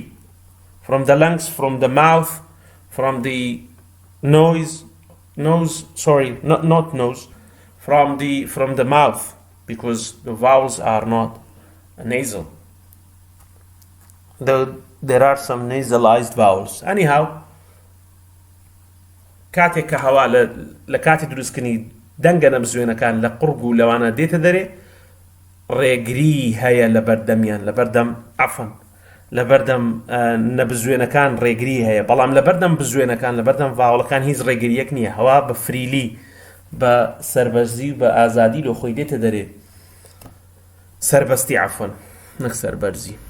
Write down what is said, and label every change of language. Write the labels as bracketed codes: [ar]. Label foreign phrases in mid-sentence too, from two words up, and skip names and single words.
[en] From the lungs, from the mouth, from the nose, from the mouth, because the vowels are not nasal. Though there are some nasalized vowels. Anyhow, [ckb] كاتێک کە هەوا لە کاتی دروستکردنی دەنگە نەبزوێنەکان لە قورگ و لەوانە دێتە دەرێ ڕێگری هەیە لە بەردەمیان لە بەردەم عەفەن لە بەردەم نەبزوێنەکان ڕێگری هەیە بەڵام لە بەردەم بزوێنەکان لە بەردەم ڤاوڵەکان هیچ ڕێگریەک نییە هەوا بە فریلی بە سەربەرزی و بە ئازادی لۆ خۆی دێتە دەرێ سەربەستی عەفەن نەک سەربەرزی